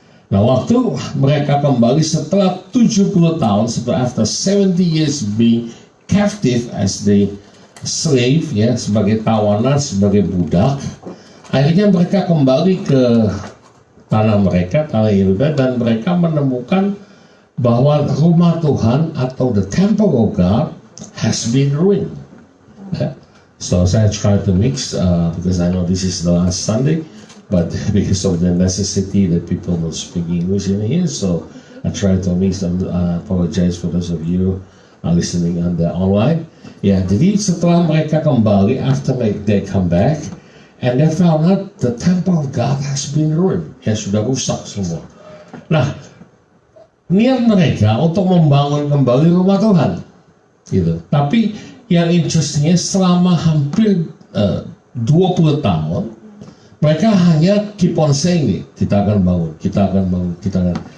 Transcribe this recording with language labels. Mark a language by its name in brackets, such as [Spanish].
[Indonesian] Nah, waktu mereka kembali setelah 70 tahun, [English] after 70 years being captive as the slave, [Indonesian] ya, sebagai tawanan, sebagai budak, akhirnya mereka kembali ke tanah mereka, tanah Yehuda, dan mereka menemukan bahwa rumah Tuhan atau [English] the temple of God has been ruined. [Indonesian] Yeah. [English] So [Indonesian] saya [English] try to mix because I know this is the last Sunday, but because of the necessity that people will speak English in here, so I try to mix and apologize for those of you listening on the online. [Indonesian] Ya, jadi setelah mereka kembali, [English] after they come back, and they found out the temple of God has been ruined. [Indonesian] Ya, sudah rusak semua. Nah, niat mereka untuk membangun kembali rumah Tuhan, gitu. Tapi yang interestingnya selama hampir 20 tahun, mereka hanya [English] keep on saying [Indonesian] nih, kita akan bangun, kita akan bangun, kita akan.